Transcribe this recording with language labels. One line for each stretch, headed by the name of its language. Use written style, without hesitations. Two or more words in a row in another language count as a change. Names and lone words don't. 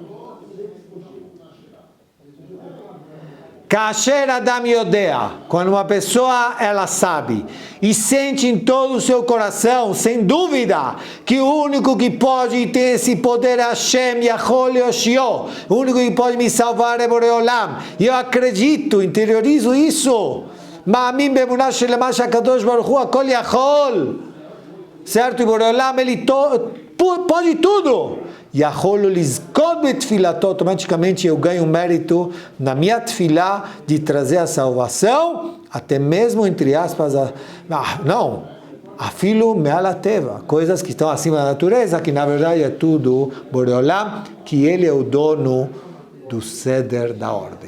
Hebrew: כאשר אדם יודע,
Portuguese: quando uma pessoa ela sabe e sente em todo o seu coração, sem dúvida, que o único que pode ter esse poder é
Hebrew: השם יכול יושיעו,
Portuguese: o único que pode me salvar é Boreolam. E eu acredito, interiorizo isso.
Hebrew: מאמין באמונה שלמה שהקדוש ברוך הוא הכל יכול.
Portuguese: Certo? E Boreolam ele pode tudo.
Hebrew: יכול לזכות בתפילתו,
Portuguese: automaticamente eu ganho mérito na minha tefilá de trazer a salvação, até mesmo entre aspas, não,
Hebrew: אפילו מעלהטבע,
Portuguese: coisas que estão acima da natureza, que na verdade é tudo Boreolam, que ele é o dono do ceder da ordem.